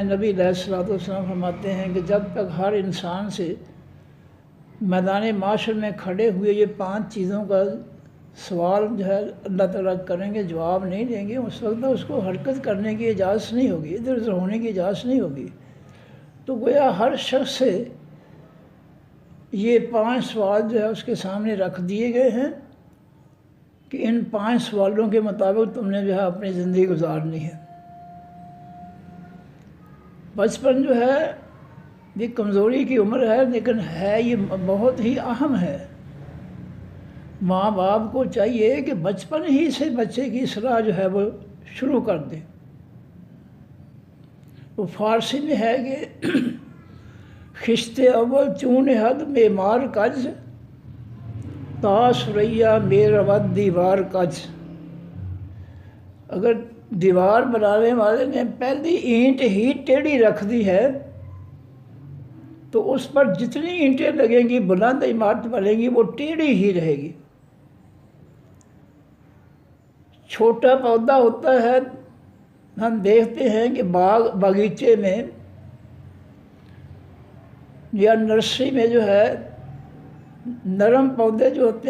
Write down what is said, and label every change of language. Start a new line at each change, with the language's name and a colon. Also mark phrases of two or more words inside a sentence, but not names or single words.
Urdu: نبی علیہ السلام فرماتے ہیں کہ جب تک ہر انسان سے میدان محشر میں کھڑے ہوئے یہ 5 چیزوں کا سوال جو ہے اللہ تعالیٰ کریں گے، جواب نہیں دیں گے، اس وقت اس کو حرکت کرنے کی اجازت نہیں ہوگی، ادھر ادھر ہونے کی اجازت نہیں ہوگی. تو گویا ہر شخص سے یہ 5 سوال جو ہے اس کے سامنے رکھ دیے گئے ہیں کہ ان 5 سوالوں کے مطابق تم نے جو ہے اپنی زندگی گزارنی ہے۔ بچپن جو ہے یہ کمزوری کی عمر ہے، لیکن ہے یہ بہت ہی اہم ہے۔ ماں باپ کو چاہیے کہ بچپن ہی سے بچے کی اصلاح جو ہے وہ شروع کر دیں۔
Persian: وہ فارسی میں ہے کہ خشت اول چون حد معمار کج، تا سریا میرود دیوار کج۔
Urdu: اگر دیوار بنانے والے نے پہلی اینٹ ہی ٹیڑھی رکھ دی ہے تو اس پر جتنی اینٹیں لگیں گی، بلند عمارت بنے گی، وہ ٹیڑھی ہی رہے گی۔ چھوٹا پودا ہوتا ہے، ہم دیکھتے ہیں کہ باغیچے میں یا نرسری میں جو ہے نرم پودے جو ہوتے